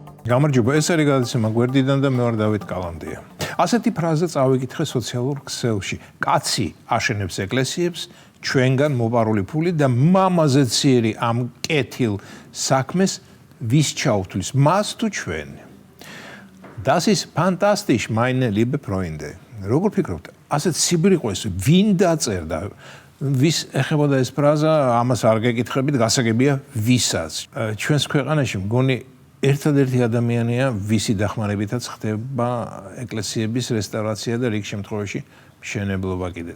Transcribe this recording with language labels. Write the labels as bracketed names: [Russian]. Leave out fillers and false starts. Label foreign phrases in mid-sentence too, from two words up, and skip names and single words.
[Georgian] გამარჯობა, ეს არის გადაცემა გვერდიდან და მე ვარ დავით კალანდია. ასეთი ფრაზა წავიკითხე სოციალურ ქსელში. კაცი აშენებს ეკლესიებს, ჩვენგან მოპარული ფული და მამაზე ციერი ამ კეთილ საქმეს ვის ჩაუთვლის, მას თუ ჩვენ. [German] Das ist fantastisch, meine liebe Freunde. [Georgian] როგორ ფიქრობთ, ასეთ სიბრიყვეს ვინ დაწერდა? ვის ეხებოდა ეს ფრაზა, ამას არ გეკითხებით, გასაგებია ვისაც. ჩვენს ქვეყანაში მგონი ერთადერთი ადამიანია, ვისი დახმარებითაც ხდება ეკლესიების რესტავრაცია და რიგ შემთხვევაში მშენებლობა კიდეც.